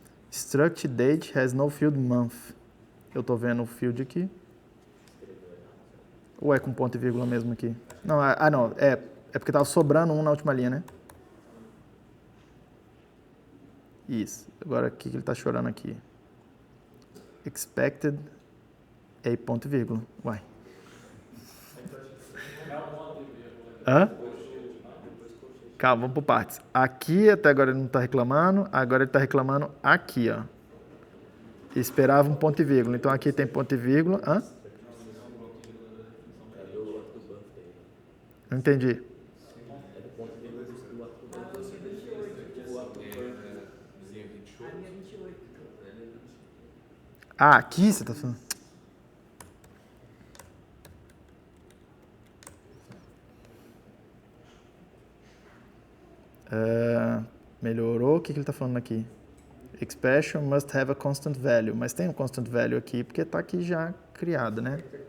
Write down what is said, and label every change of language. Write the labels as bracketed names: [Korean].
[English] Struct date has no field month. [Portuguese] Eu tô vendo o field aqui. Ou é com ponto e vírgula mesmo aqui? Não, não. É porque tava sobrando um na última linha, né? Isso. Agora, o que ele tá chorando aqui? Expected é ponto e vírgula. Uai. Hã? Calma, vamos por partes. Aqui, até agora ele não está reclamando. Agora ele está reclamando aqui, ó. Esperava um ponto e vírgula. Então, aqui tem ponto e vírgula. Hã? Não entendi. Aqui você está falando? Melhorou. O que ele está falando aqui? [English] Expression must have a constant value. [Portuguese] Mas tem um [English] constant value [Portuguese] aqui, porque está aqui já criado, né?